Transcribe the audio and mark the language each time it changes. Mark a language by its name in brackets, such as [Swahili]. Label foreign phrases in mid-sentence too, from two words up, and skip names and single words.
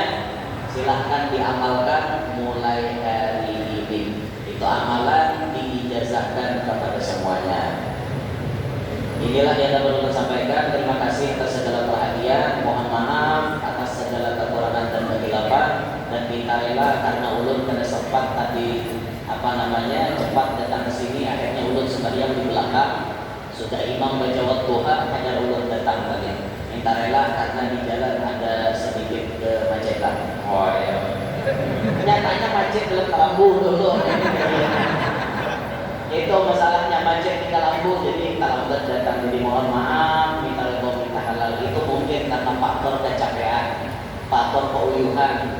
[Indonesian] Silahkan diamalkan mulai hari ini. Itu amalan diijazahkan kepada semuanya. Inilah yang dapat saya sampaikan. Terima kasih atas segala perhatian. Mohon maaf atas segala kekurangan dan kesilapan. dan kita rela karena [Banjar] ulun kada sempat [Indonesian] tadi cepat datang ke sini, akhirnya ulun sembahyang di belakang. Sudah imam baca wadduha, hanya ulun datang tadi. Minta rela karena di jalan ada sedikit kemacetan. Oh ya. Nyatanya macet dalam Kalambu dulu. Itu masalahnya macet di Kalambu, jadi terlambat datang. Jadi mohon maaf, minta halal. Itu mungkin karena faktor kecapean, faktor keuyuhan.